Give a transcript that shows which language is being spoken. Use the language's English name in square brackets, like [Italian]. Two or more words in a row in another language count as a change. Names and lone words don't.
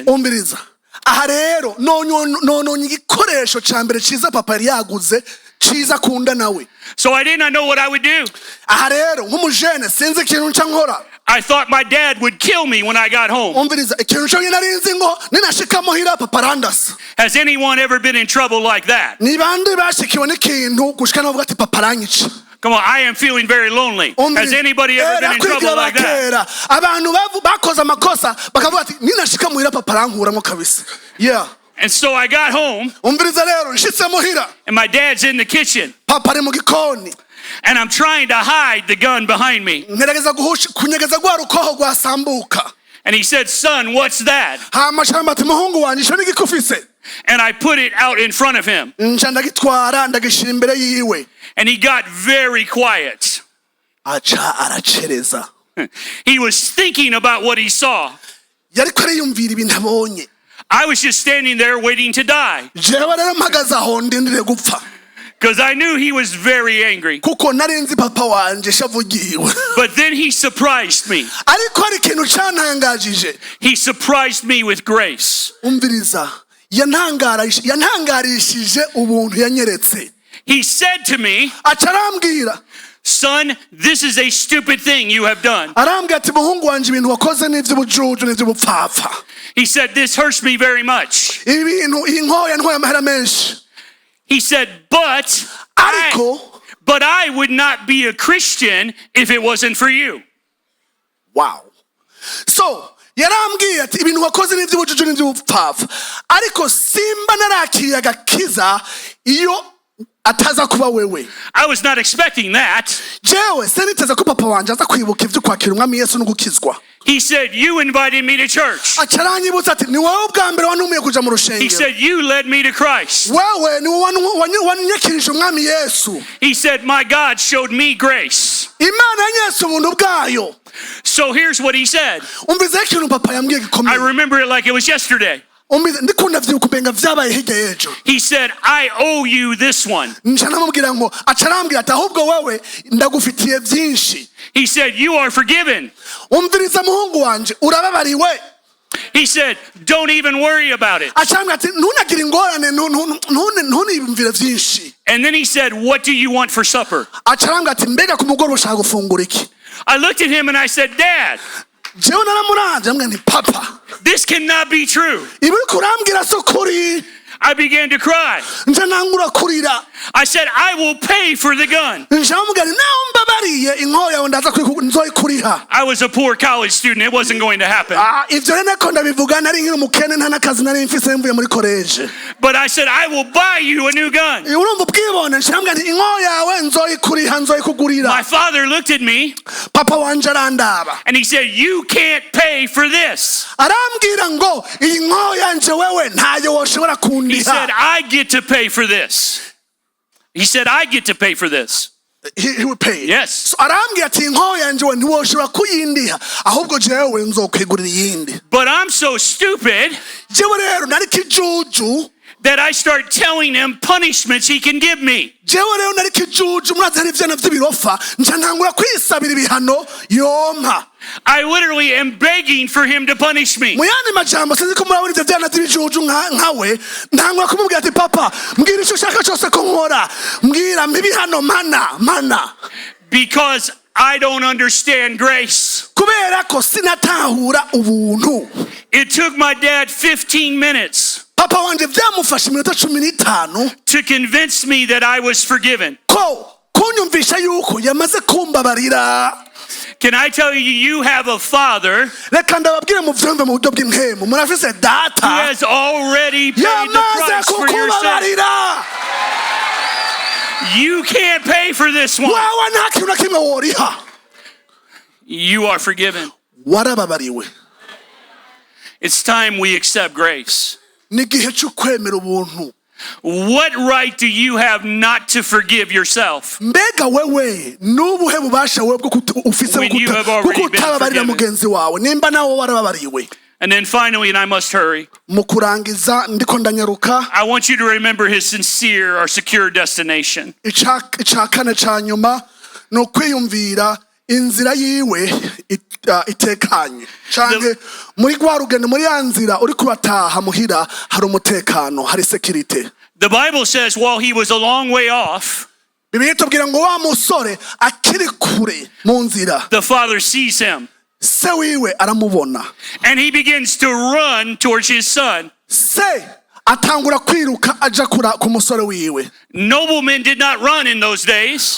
[Rundi] umbiriza aha rero nononye igikoresho ca mbere ciza papa yari yaguze ciza kunda nawe. [English] So I did not know what I would do. [Rundi] aha rero nk'umujene sinzi ikintu nca nkora. [English] I thought my dad would kill me when I got home. [Rundi] umbiriza ikintu cyo nari nzi ngo ninashika muhira papa arandasa. [English] Has anyone ever been in trouble like that? [Rundi] ni bande bashikiwe n'ikintu gushika navuga ati papa aranyica. [English] Come on, I am feeling very lonely. Has anybody ever been in trouble like that? [Rundi] abantu bakoze amakosa bakavuga ati ninashika muhira papa arankuramo kabisa. [English] yeah. And so I got home. [Rundi] umbiriza rero nshitse muhira. [English] And my dad's in the kitchen. [Rundi] papa ari mu gikoni. [English] And I'm trying to hide the gun behind me. [Rundi] ngerageza kunyegeza gwa rukoho rwasambuka. [English] And he said, son, what's that? [Rundi] hama shamba ati muhungu wanje ico nigikufise. [English] And I put it out in front of him. [Rundi] nca ndagitwara ndagishira imbere yiwe. [English] And he got very quiet. [Rundi] aca aracereza. [English] He was thinking about what he saw. [Rundi] yariko ariyumvira ibintu abonye. [English] I was just standing there waiting to die. [Rundi] jewe rero mpagaze aho ndindiriye gupfa. [English] Because I knew he was very angry. [Rundi] kuko nari nzi papa wanje shavugiwe. [English] But then he surprised me. [Rundi] ariko hari ikintu cantangajije. [English] He surprised me with grace. [Rundi] umviriza yantangarishije ubuntu yanyeretse. [English] He said to me, [Rundi] aca arambwira. [English] son, this is a stupid thing you have done. [Rundi] arambwira ati muhungu wanje ibintu wakoze n'ivy'ubujuju n'ivy'ubupfapfa. [English] He said, this hurts me very much. [Rundi] ibintu inkoho yantwaye amahera menshi. [English] He said, but I would not be a Christian if it wasn't for you. wow. [Rundi] so yarambwiye ati ibintu wakoze n'ivy'ubujuju n'ivy'ubupfapfa ariko simba narakiriye agakiza iyo ataza kuba wewe. [English] I was not expecting that. [Rundi] jewe seniteze ko papa wanje aza kwibuka ivyo kwakira umwami Yesu no gukizwa. [English] He said, you invited me to church. [Rundi] aca aranyibutsa ati ni wowe ubwa mbere wantumiye kuja mu [English] He [Rundi] rushengero. [English] said, you led me to Christ. [Rundi] wewe ni wanyakirije umwami Yesu. [English] He said, my God showed me grace. [Rundi] imana yanyeretse ubuntu bwayo. [English] So here's what he said. [Rundi] umvize ikintu papa yambwiye [English] I [Rundi] gikomeye. [English] remember it like it was yesterday. [Rundi] ndikunda vyukubenga vyabaye hirya y'ejo. [English] He said, I owe you this one. [Rundi] nca namubwira ngo aca arambwira ati ahubwo wewe ndagufitiye vyinshi. [English] He said, you are forgiven. [Rundi] umviriza muhungu wanje urababariwe. [English] He said, don't even worry about it. [Rundi] aca arambwira ati ntunagire ingorane ntuniyumvire vyinshi. [English] And then he said, what do you want for supper? [Rundi] aca arambwira ati mbega ku mugoroba ushaka gufungura iki. [English] I looked at him and I said, Dad, [Rundi] jewe naramuravye ambwira nti papa [English] this cannot be true. [Rundi] ibi uriko urambwira so kuri. [English] I began to cry. [Rundi] nca nangura kurira [English] I said, I will pay for the gun. [Rundi] nca mubwira nti nawe mbabariye inkoho yawe ndaza nzoyikuriha. [English] I was a poor college student. It wasn't going to happen. [Rundi] Ivyo rero nako ndabivuga nari nkiri umukene nta n'akazi nari mfise mvuye muri college. [English] But I said, I will buy you a new gun. [Rundi] Urumva ubwibone nca mubwira nti inkoho yawe nzoyikuriha nzoyikugurira. [English] My father looked at me [Rundi] Papa wanje arandaba [English] and he said, you can't pay for this. [Rundi] arambwira ngo iyi nkoho yanje wewe ntayo woshobora [English] He said, [Rundi] kundiha. [English] I get to pay for this. He said, I get to pay for this. He would pay. Yes. [Rundi] So arambwira ati inkoho yanje we ntiwoshobora kuyindiha ahubwo jewe nzokwigurira iyindi. [English] But I'm so stupid [Rundi] Jewe rero nari kijuju [English] that I start telling him punishments he can give me. [Rundi] jewe rero nari kijuju murazi hari ivyana vy'ibirofa nca ntangura kwisabira ibihano yompa. [English] I literally am begging for him to punish me. [Rundi] Mu yandi majambo sinzi ko murabona ivyo vyana vy'ibijuju nkawe ntangura kumubwira ati papa mbwira ico ushaka cose ko nkora mbwira mpa ibihano mana. [English] Because I don't understand grace. [Rundi] Kubera ko sinatahura ubuntu. [English] It took my dad 15 minutes [Rundi] Papa wanje vyamufashe iminota 15 [English] to convince me that I was forgiven. [Rundi] ko kunyumvisha yuko yamaze kumbabarira. [English] Can I tell you, you have a father [Rundi] Reka ndababwire mu vyumve mu buryo bw'impemu murafise [English] who [Rundi] data [English] has already paid the [Rundi] yamaze [English] price for your sin. [Rundi] kukubabarira. [English] You can't pay for this one. [Rundi] Wawe nta kintu na kimwe woriha. [English] You are forgiven. [Rundi] Warababariwe. [English] It's time we accept grace. [Rundi] Ni igihe c'ukwemera ubuntu. [English] What right do you have not to forgive yourself? [Rundi] Mbega wewe nubuhe bubasha wewe bwo ufise [English] When you have already been [Rundi] kutababarira [English] forgiven. [Rundi] mugenzi wawe nimba nawe warababariwe. [English] And then finally, and I must hurry, [Rundi] Mu kurangiza ndiko ndanyaruka [English] I want you to remember his sincere or secure destination. [Rundi] icakane ca nyuma ni ukwiyumvira inzira yiwe itekanye canke muri rwa rugendo muri ya nzira uri kubataha muhira hari umutekano hari security. [English] The Bible says while he was a long way off, [Rundi] Bibiliya itubwira ngo wa musore akiri kure mu nzira [English] the father sees him [Rundi] se wiwe aramubona [English] and he begins to run towards his son. [Rundi] se atangura kwiruka aja ku musore wiwe. [English] Noblemen did not run in those days,